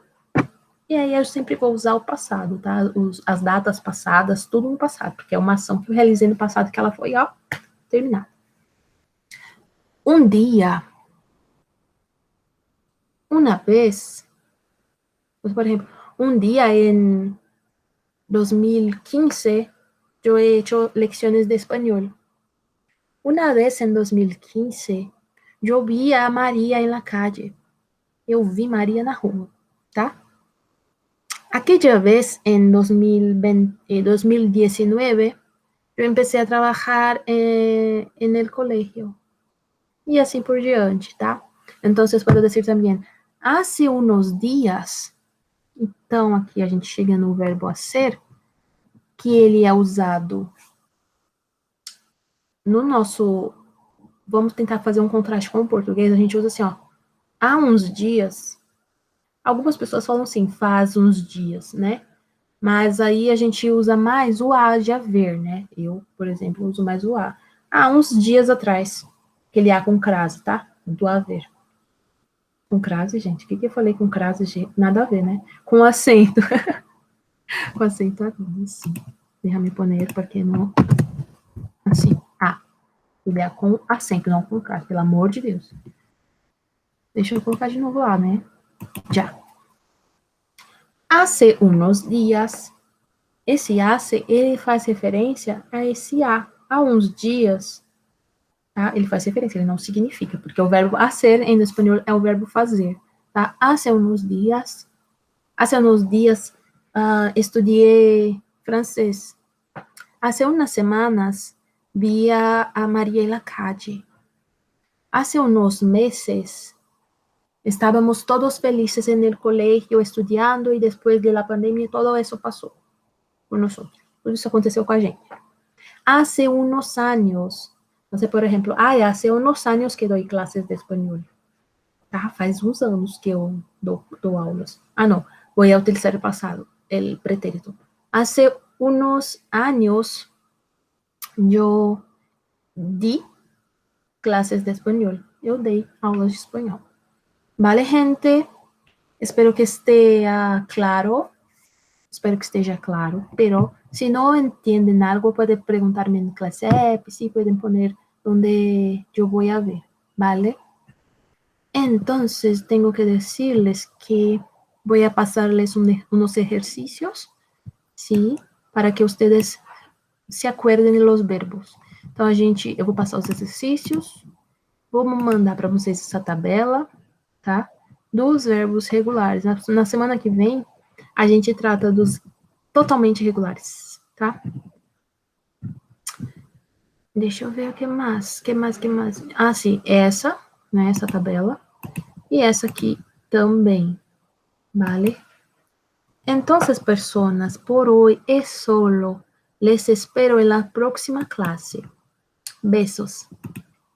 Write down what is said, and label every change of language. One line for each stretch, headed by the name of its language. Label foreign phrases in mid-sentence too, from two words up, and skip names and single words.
Portuguese: E aí eu sempre vou usar o passado, tá? As datas passadas, tudo no passado, porque é uma ação que eu realizei no passado que ela foi, ó, terminada. Um dia, uma vez, por exemplo, um dia em 2015,
Spanish: yo he hecho lecciones de español. Una vez en 2015, yo vi a María en la calle.
Portuguese: Eu vi Maria na rua, tá?
Spanish: Aquella vez, en 2019, yo empecé a trabajar en el colegio. Y así por
Portuguese: diante, tá?
Spanish: Entonces, puedo decir também, hace unos días.
Portuguese: Então, aqui a gente chega no verbo hacer, que ele é usado no nosso. Vamos tentar fazer um contraste com o português. A gente usa assim, ó. Há uns dias. Algumas pessoas falam assim, faz uns dias, né? Mas aí a gente usa mais o a de haver, né? Eu, por exemplo, uso mais o a. Há uns dias atrás. Aquele a com crase, tá? Do haver. Com crase, gente? O que eu falei com crase, gente? Nada a ver, né? Com acento. Com acento agudo, sim.
Spanish: Déjame poner,
Portuguese: porque não. Assim. Ah. Ele é com acento, não com crase, pelo amor de Deus. Deixa eu colocar de novo lá, né? Já.
Spanish: Hace unos días.
Portuguese: Esse hace, ele faz referência a esse há uns dias, tá? Ele faz referência, ele não significa, porque o verbo hacer em espanhol é o verbo fazer, tá?
Spanish: Hace unos días,
Portuguese: estudei francês.
Spanish: Hace unas semanas, vi a María en la calle. Hace unos meses, estábamos todos felices en el colegio, estudiando, y después de la pandemia, todo eso pasó por nosotros.
Portuguese: Tudo isso aconteceu com a gente.
Spanish: Hace unos años,
Portuguese: então, por exemplo,
Spanish: hace unos años que doy clases de espanhol.
Portuguese: Tá? Faz uns anos que eu dou aulas. Não, vou utilizar o passado, o pretérito.
Spanish: Hace unos años,
Portuguese: eu di
Spanish: clases de espanhol.
Portuguese: Eu dei aulas de espanhol. Vale, gente? Espero que esteja claro. Espero que esteja claro.
Spanish: Pero si no entienden algo, pueden preguntarme en clase app, sí, pueden poner donde yo voy a ver, ¿vale? Entonces, tengo que decirles que voy a pasarles unos ejercicios, ¿sí? Para que ustedes se acuerdem de los verbos.
Portuguese: Então, eu vou passar os exercícios, vou mandar para vocês essa tabela, tá? Dos verbos regulares. Na semana que vem, a gente trata dos totalmente regulares, tá? Deixa eu ver o que mais. Ah, sim, essa, né? Essa tabela. E essa aqui também,
Spanish: ¿vale? Entonces, personas, por hoy es solo. Les espero en la próxima clase. Besos.